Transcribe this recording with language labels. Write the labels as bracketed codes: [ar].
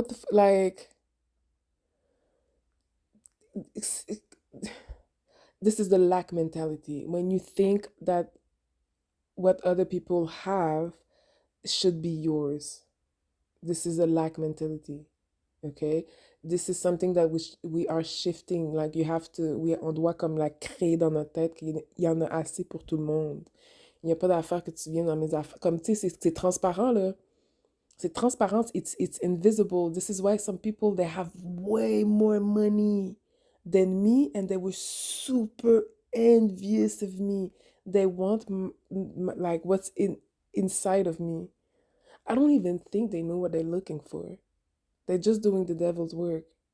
[en] Like, it's, this is the lack mentality. When you think that what other people have should be yours, this is a lack mentality. Okay, this is something that we are shifting. Like you have to, [fr] on doit comme la créer dans notre tête qu'il y en a assez pour tout le monde. Il n'y a pas d'affaire que tu viennes dans mes affaires. Comme tu sais, c'est transparent là. C'est transparent. [en] It's invisible. This is why some people they have way more money than me and they were super envious of me. They want like what's inside of me. I don't even think they know what they're looking for. They're just doing the devil's work.